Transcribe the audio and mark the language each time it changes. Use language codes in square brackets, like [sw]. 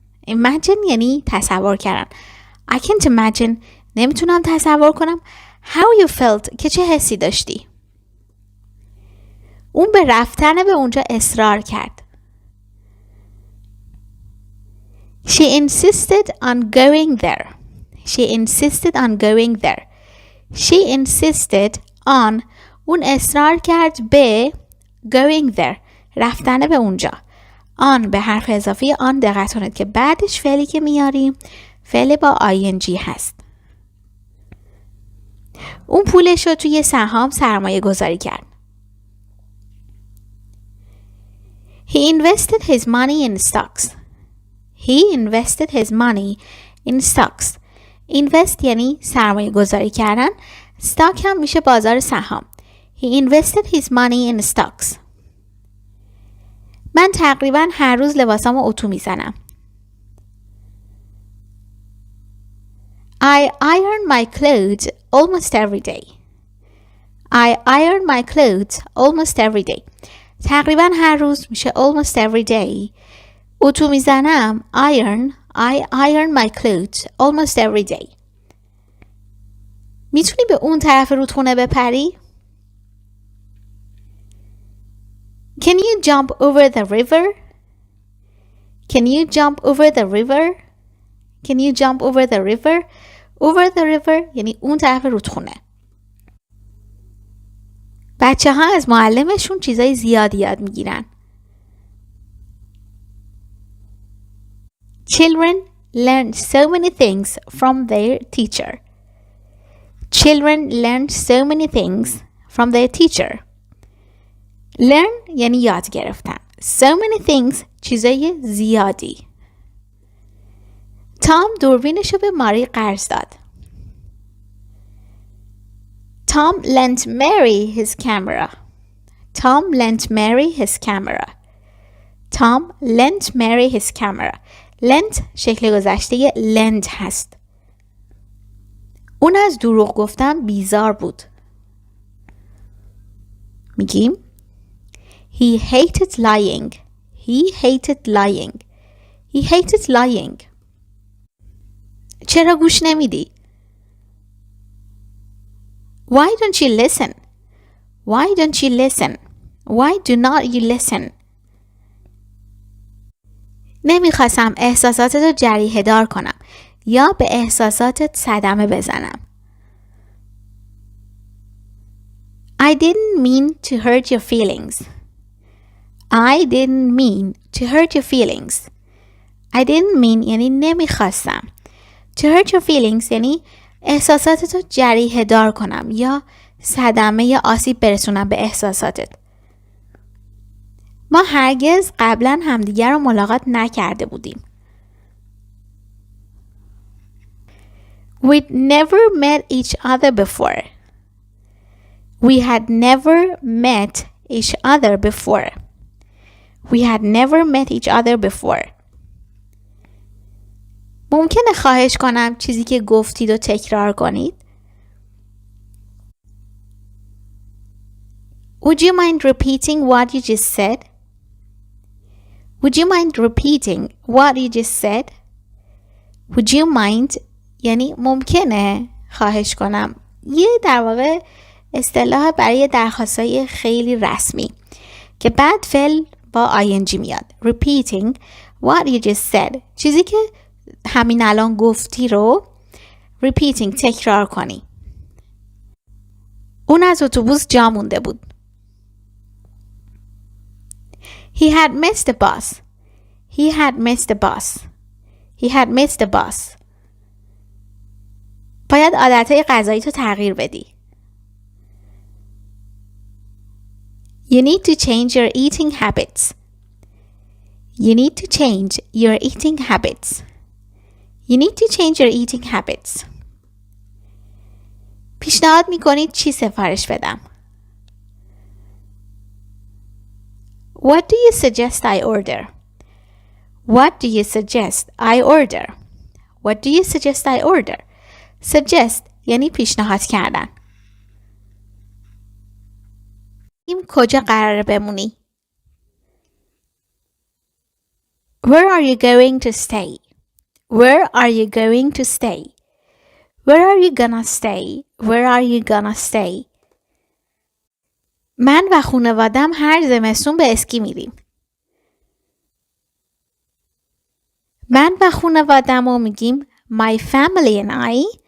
[fa] Imagine یعنی تصور کردن. [en] I can't imagine [fa] نمیتونم تصور کنم [en] how you felt [fa] که چه حسی داشتی. اون به رفتن به اونجا اصرار کرد. [en] She insisted on going there. She insisted on going there. She insisted on [fa] اون اصرار کرد به [en] going there [fa] رفتن به اونجا. on به حرف اضافی آن دقت کنید که بعدش فعلی که میاریم فعل با ing هست. اون پولش رو توی سهام سرمایه گذاری کرد. [en] He invested his money in stocks. He invested his money in stocks. [fa] Invest یعنی سرمایه گذاری کردن. stock هم میشه بازار سهام. [en] He invested his money in stocks. [fa] من تقریبا هر روز لباسامو اتو میزنم. [en] I iron my clothes almost every day. I iron my clothes almost every day. [fa] تقریبا هر روز میشه [en] almost every day. [fa] اتو میزنم [en] I iron my clothes almost every day. [fa] میتونی به اون طرف رودخونه بپری؟ [en] Can you jump over the river? Can you jump over the river? Can you jump over the river? Over the river [fa] یعنی اون طرف رودخونه. بچه ها از معلمشون چیزای زیادی یاد میگیرن. [en] Children learn so many things from their teacher. Children learn so many things from their teacher. [fa] Learn یعنی یاد گرفتن. [en] So many things [fa] چیزای زیادی. تام دوربینشو به ماری قرض داد. [en] Tom lent Mary his camera. Tom lent Mary his camera. Tom lent Mary his camera. [fa] lent شکل گذشته lend هست. اون از دروغ گفتن بیزار بود. میگیم [en] He hated lying. He hated lying. He hated lying. [fa] چرا گوش نمیدی؟ [en] Why don't you listen? Why don't you listen? Why do not you listen? [fa] نمیخواستم احساساتتو جریحه دار کنم یا به احساساتت صدمه بزنم. [en] I didn't mean to hurt your feelings. I didn't mean to hurt your feelings. I didn't mean [fa] یعنی نمیخواستم. [en] To hurt your feelings [fa] یعنی احساساتتو جریحه دار کنم یا صدمه یا آسیب برسونم به احساساتت. ما هرگز قبلا همدیگر رو ملاقات نکرده بودیم. [en] We'd never met each other before. We had never met each other before. We had never met each other before. [fa] ممکنه خواهش کنم چیزی که گفتید رو تکرار کنید؟ [en] Would you mind repeating what you just said? Would you mind repeating what you just said? Would you mind [fa] یعنی ممکنه خواهش کنم. یه در واقع اصطلاح برای درخواستای خیلی رسمی که بعد فعل با ing میاد. [en] Repeating what you just said. [fa] چیزی که همین الان گفتی رو repeating تکرار کنی. اون از اتوبوس جا مونده بود. [en] He had missed the bus. He had missed the bus. He had missed the bus. [fa] باید عادتهای غذایی تو تغییر بدی. [en] You need to change your eating habits. You need to change your eating habits. You need to change your eating habits. [fa] پیشنهاد می‌کنید چی سفارش بدم؟ [en] What do you suggest I order? What do you suggest I order? What do you suggest I order? [fa] Suggest یعنی پیشنهاد کردن. این کجا قراره بمونی؟ [en] Where are you going to stay? Where are you going to stay? Where are you gonna stay? Where are you gonna stay? [fa] من و خانوادم هر زمستون به اسکی میریم. من و خانوادم رو میگیم [en] My family and I.